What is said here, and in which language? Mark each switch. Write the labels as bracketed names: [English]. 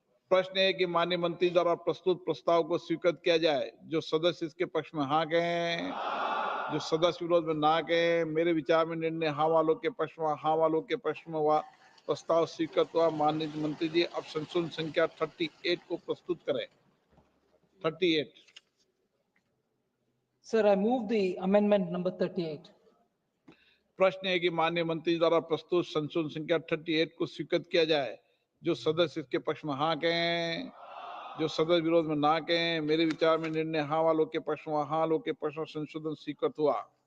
[Hindi] प्रश्न है कि माननीय मंत्री द्वारा प्रस्तुत प्रस्ताव को स्वीकृत किया जाए। जो सदस्य इसके पक्ष में हाँ कहें, जो सदस्य विरोध में ना कहें, मेरे विचार में निर्णय हाँ वालों के पक्ष में, हाँ वालों के पक्ष में हुआ। प्रस्ताव स्वीकृत हुआ। माननीय मंत्री जी, अब संशोधन संख्या 38 को प्रस्तुत करें। 38। [English] Sir, I move the amendment number 38. [Hindi] प्रश्न है कि माननीय मंत्री द्वारा प्रस्तुत संशोधन संख्या 38 को स्वीकृत किया जाए। जो सदस्य इसके पक्ष में हाँ कहें, जो सदस्य विरोध में ना कहें, मेरे विचार में निर्णय हाँ वालों के पक्ष में, हाँ वालों के पक्ष में संशोधन स्वीकृत हुआ।